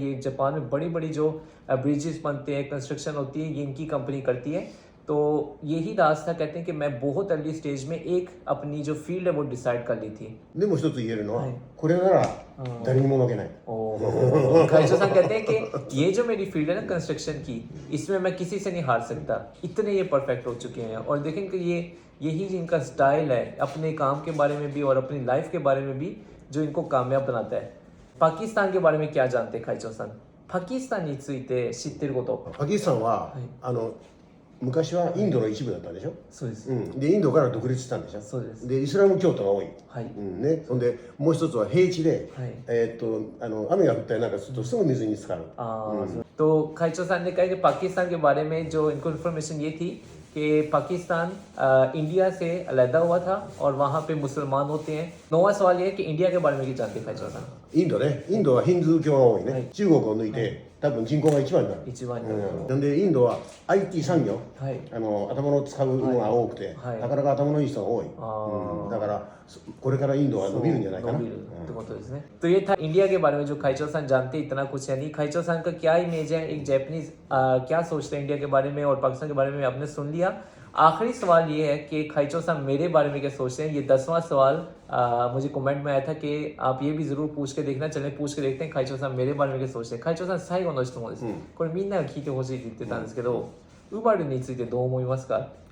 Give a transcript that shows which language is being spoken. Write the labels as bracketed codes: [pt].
[hi] ये जापान में बड़ी बड़ी जो ब्रिजेस बनते हैं, कंस्ट्रक्शन होती है, ये इनकी कंपनी करती है। तो यही रास्ता कहते हैं कि मैं बहुत अर्ली स्टेज में एक अपनी जो फील्ड है वो डिसाइड कर ली थी। [ja] でも一つ言えるのは、これなら誰にも負けない。 [hi] खाइचो सन कहते हैं कि ये जो मेरी फील्ड है ना कंस्ट्रक्शन की, इसमें मैं किसी से नहीं हार सकता। इतने ये परफेक्ट हो चुके हैं और देखें कि ये यही इनका स्टाइल है अपने काम के बारे में भी और अपनी लाइफ के बारे में भी जो इनको कामयाब बनाता है। पाकिस्तान के बारे में क्या जानते हैं खाइचो सन? [ja] पाकिस्तानについて知ってること。パキスタンは、昔はインドの一部だったでしょ。そうです。でインドから独立したんでしょ。そうです。でイスラム教徒が多い。はい。ね。ほんでもう一つは平地で、雨が降ったりなんかするとすぐ水に浸かる。 [hi] तो खाइचो सन ने कहा कि पाकिस्तान के बारे में जो इनको इन्फॉर्मेशन ये थी कि पाकिस्तान इंडिया से अलहदा हुआ था और वहाँ पे मुसलमान होते हैं। नौवां सवाल ये है कि इंडिया के बारे में क्या जानते हैं खाइचो सन? [ja] インドね。インドはヒンズー教が多いね。中国を抜いて。多分人口が一番になる。一番になる。なんでインドは IT 産業、頭の使うのが多くて、なかなか頭のいい人が多い。だからこれからインドは伸びるんじゃないかな。 [hi] तो ये था इंडिया के बारे में जो खाइचो सन जानते इतना कुछ है नहीं। खाइचो सन का क्या इमेज है, एक जैपनीज क्या सोचते हैं इंडिया के बारे में और पाकिस्तान के बारे में आपने सुन लिया। आखिरी सवाल ये है कि खाइचो सन मेरे बारे में क्या सोचते हैं। ये 10वां सवाल मुझे कमेंट में आया था कि आप ये भी ज़रूर पूछ के देखना। चलें पूछ के देखते हैं खाइचो सन मेरे बारे में क्या सोचते हैं。 [ja] खाइチョさん最後の質問です。これみんなが聞いてほしいって言ってたんですけど、ウバルについてどう思いますか？